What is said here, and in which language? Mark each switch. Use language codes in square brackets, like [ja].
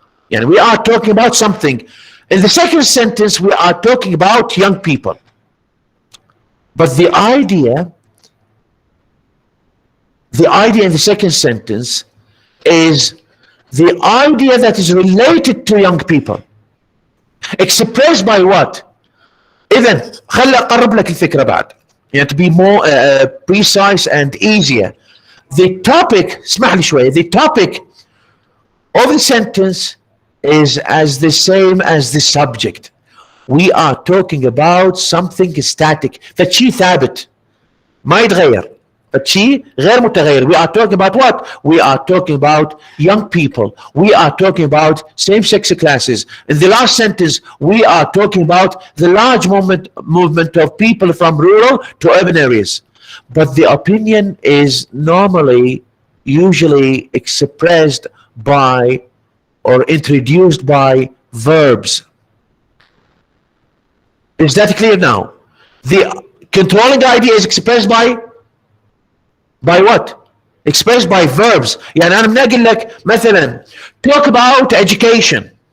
[en] We are talking about something. In the second sentence, we are talking about young people. But the idea in the second sentence is the idea that is related to young people. Expressed by what? [ar] إذن خلي أقرب لك الفكرة بعد. [en] To be more precise and easier. The topic, [ar] اسمح لي شوية, [en] the topic of the sentence is as the same as the subject. We are talking about something static. [ar] فشي ثابت ما يتغير. فشي غير متغير. [en] We are talking about what? We are talking about young people. We are talking about same-sex classes. In the last sentence, we are talking about the large movement of people from rural to urban areas. But the opinion is usually expressed by or introduced by verbs. Is that clear now? The controlling idea is expressed by what? Expressed by verbs. [ar] أنا بنقول لك مثلا [en] talk about education.